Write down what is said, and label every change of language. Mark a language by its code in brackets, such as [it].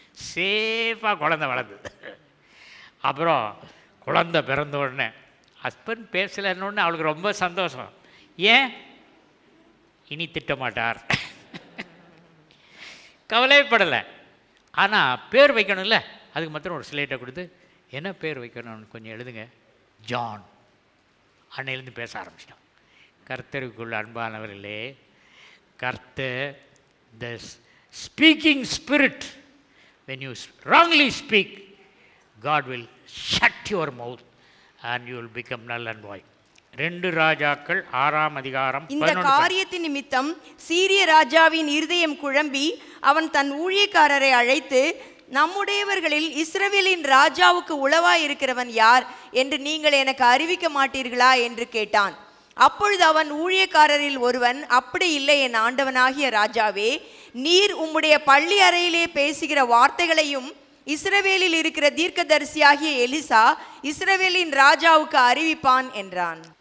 [ta] சேஃபாக குழந்தை வளர்ந்தது. அப்புறம் குழந்தை பிறந்த உடனே ஹஸ்பண்ட் பேசலைன்னு அவளுக்கு ரொம்ப சந்தோஷம். ஏன்? இனி திட்ட மாட்டார், கவலைப்படலை. ஆனால் பேர் வைக்கணும்ல, அதுக்கு மாத்திரம் ஒரு ஸ்லேட்டை கொடுத்து என்ன பேர் வைக்கணும்னு கொஞ்சம் எழுதுங்க, ஜான். அன்னையிலேருந்து பேச ஆரம்பிச்சிட்டான். கர்த்தருக்குள்ள அன்பானவர்களே, கர்த்தர் [en] The speaking spirit, when you wrongly speak, God will shut your mouth and you will become null and void. [ta] 2 ராஜாக்கள் 6ஆம் அதிகாரம். இந்த காரியத்தின் நிமித்தம் சீரிய ராஜாவின் இருதயம் குழம்பி அவன் தன் ஊழியக்காரரை அழைத்து, நம்முடையவர்களில் இஸ்ரவேலின் ராஜாவுக்கு உளவாய் இருக்கிறவன் யார் என்று நீங்கள் எனக்கு அறிவிக்க மாட்டீர்களா என்று கேட்டான். அப்பொழுது அவன் ஊழியக்காரரில் ஒருவன், அப்படி இல்லை என் ஆண்டவனாகிய ராஜாவே, நீர் உம்முடைய பள்ளி அறையிலே பேசுகிற வார்த்தைகளையும் இஸ்ரவேலில் இருக்கிற தீர்க்கதரிசியாகிய எலிசா இஸ்ரவேலின் ராஜாவுக்கு அறிவிப்பான் என்றான்.